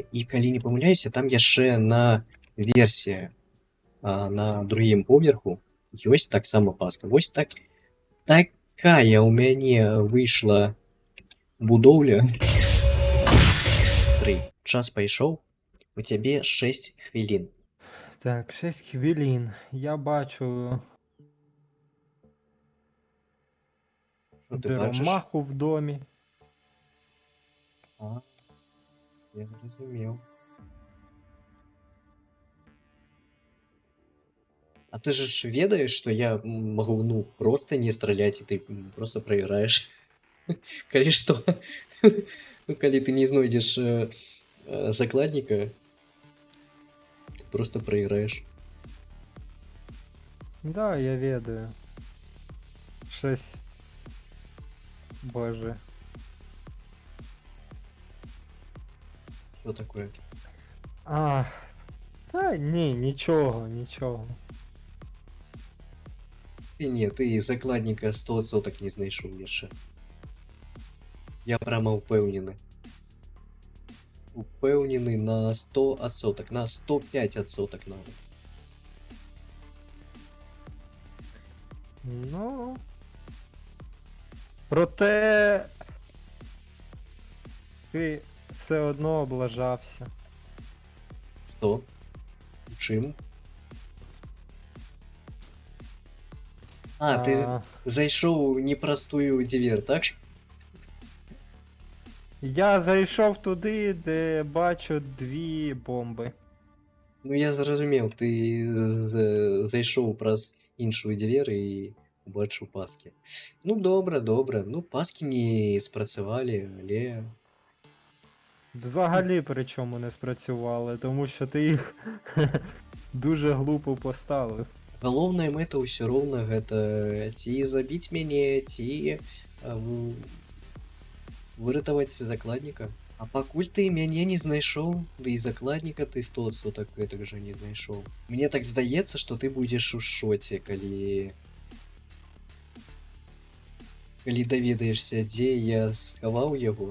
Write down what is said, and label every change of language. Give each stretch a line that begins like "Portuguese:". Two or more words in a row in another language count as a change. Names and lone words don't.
Belarusian: І калі не памыляюся, там яшчэ на версе, на другім поверху, ёсць таксама паска. Вось так. Такая ў мяне выйшла будоўля. 3. Час пайшоў. У цябе 6 хвілін.
Ukrainian: Так, 6 хвилин. Я бачу Що ти бачиш? дермаху в домі. Я зрозумів.
Russian: А ты же ведаешь, что я могу, ну, просто не стрелять, и ты просто проиграешь. Коли что? Ну, коли ты не знойдешь закладника, ты просто проиграешь.
Belarusian: Да, я ведаю. 6.
Russian: Боже. Что такое?
Ukrainian: Та ні, нічого.
Belarusian: Ты закладника 100% не знайшов яшчэ. Я прямо упэўнены. Упэўнены на 100%, на 105% нават. Ну.
Ukrainian: Проте. Ти все одно облажався.
Belarusian: Што? У чым? Ты зайшоў непростую дзвер, так?
Ukrainian: Я зайшов туди, де бачу 2 бомби. Ну я зрозумів, ти зайшов праз іншу двір і убачив паски. Ну добре, добре. Ну паски не спрацювали, але Взагалі причому не спрацювали, тому що ти їх дуже глупо поставив.
Belarusian: галоўная мэта ўсё роўна гэта ці забіць мяне, ці выратаваць закладніка. А пакуль ты мяне не знайшоў, ды і закладніка ты 100% гэтак жа не знайшоў. Мне так здаецца, што ты будзеш у шоце, калі даведаешся, дзе я схаваў яго.